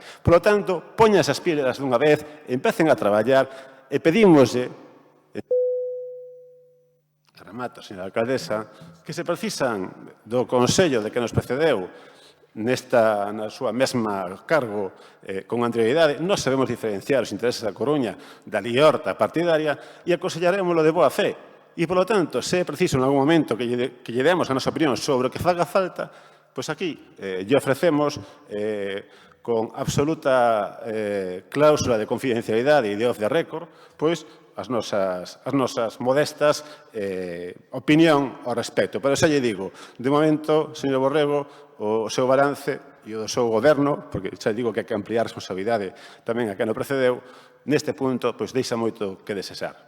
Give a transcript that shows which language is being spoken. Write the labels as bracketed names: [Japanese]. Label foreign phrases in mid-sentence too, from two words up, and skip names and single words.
[Spanish] Por lo tanto, [Galician] poñas as pilas dunha vez, empecen a traballar e pedímoslle, remato, señora alcaldesa, que se precisan do Consello de que nos precedeu na súa mesma cargo con anterioridade, nós sabemos diferenciar os intereses da Coruña da liorta partidaria e aconsellaremoslo de boa fe. E, polo tanto, se é preciso en algún momento que lle demos a nosa opinión sobre o que faga falta, pois aquí lle ofrecemos con absoluta cláusula de confidencialidade e de [English] off the record, [Galician] pois as nosas modestas opinión ao respecto. Pero xa lle digo, de momento, señor Borrego, o seu balance e o do seu goberno, porque xa digo que hai que ampliar a responsabilidade tamén a quen o precedeu, neste punto, pois deixa moito que desexar.